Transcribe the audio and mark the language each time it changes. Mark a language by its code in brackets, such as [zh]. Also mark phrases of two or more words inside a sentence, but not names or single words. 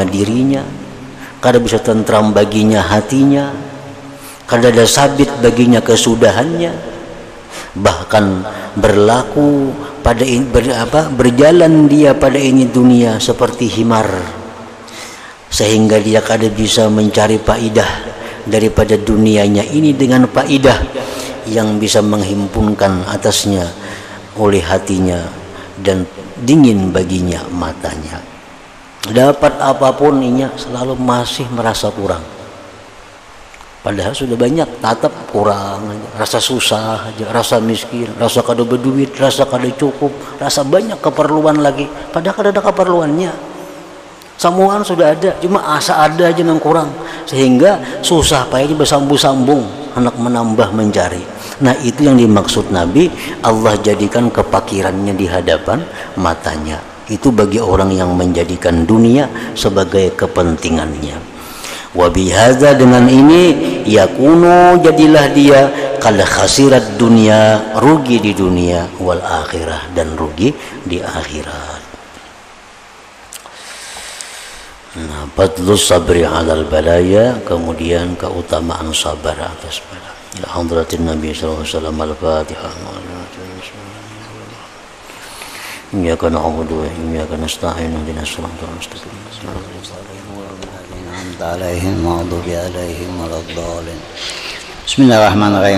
[id] dirinya, kada bisa tentram baginya hatinya, kada ada sabit baginya kesudahannya, bahkan berlaku pada berjalan dia pada ini dunia seperti himar, sehingga dia kada bisa mencari faidah daripada dunianya ini dengan faidah yang bisa menghimpunkan atasnya oleh hatinya dan dingin baginya matanya. Dapat apapun inya selalu masih merasa kurang, padahal sudah banyak, tetap kurang aja. Rasa susah aja, rasa miskin, rasa kada berduit, rasa kada cukup, rasa banyak keperluan lagi, padahal kada ada keperluannya. Semuaan sudah ada, cuma asa ada aja yang kurang, sehingga susah payahnya bersambung-sambung, hendak menambah mencari. Nah, itu yang dimaksud Nabi, Allah jadikan kepakirannya di hadapan matanya. Itu bagi orang yang menjadikan dunia sebagai kepentingannya. [ar] وبهذا, [id] dengan ini, [ar] يكون, [id] jadilah dia [ar] قد خسرت [id] dunia, rugi di dunia, [ar] والآخرة, [id] dan rugi di akhirat. Nah, [ar] فضل الصبر على البلايا, [id] kemudian keutamaan sabar atas bala. [ar] إلى حضرة النبي صلى الله عليه وسلم. الفاتحة. إياك نعبد وإياك نستعين. اهدنا الصراط المستقيم. عليهم المغضوب عليهم ولا الضالين. بسم الله الرحمن الرحيم.